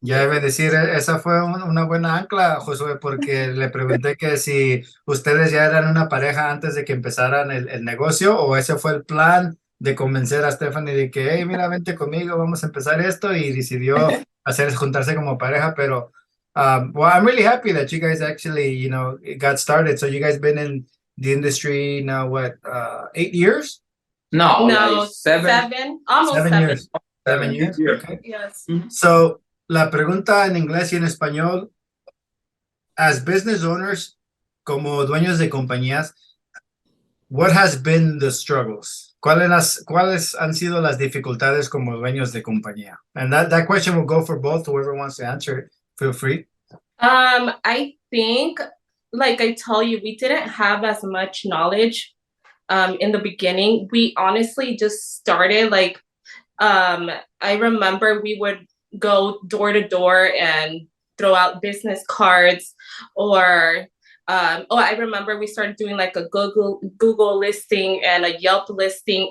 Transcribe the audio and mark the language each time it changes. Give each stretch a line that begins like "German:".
Spanish: Ya debe decir, esa fue una buena ancla, Josué, porque le pregunté que si ustedes ya eran una pareja antes de que empezaran el negocio o ese fue el plan de convencer a Stephanie de que, hey, mira, vente conmigo, vamos a empezar esto y decidió juntarse como pareja, pero
English: well, I'm really happy that you guys actually, you know, got started. So you guys been in the industry now, what, 8 years? No, like seven, almost 7 years. 7 years. Okay. Yes.
Spanish: So, la pregunta en inglés y en español,
English: as business owners,
Spanish: como dueños de compañías,
English: what has been the struggles?
Spanish: ¿Cuáles han sido las dificultades como dueños de compañía?
English: And that question will go for both. Whoever wants to answer it, feel free. I think, like I tell you, we didn't have as much knowledge in the beginning. We honestly just started like, I remember we would go door to door and throw out business cards or I remember we started doing like a Google listing and a Yelp listing.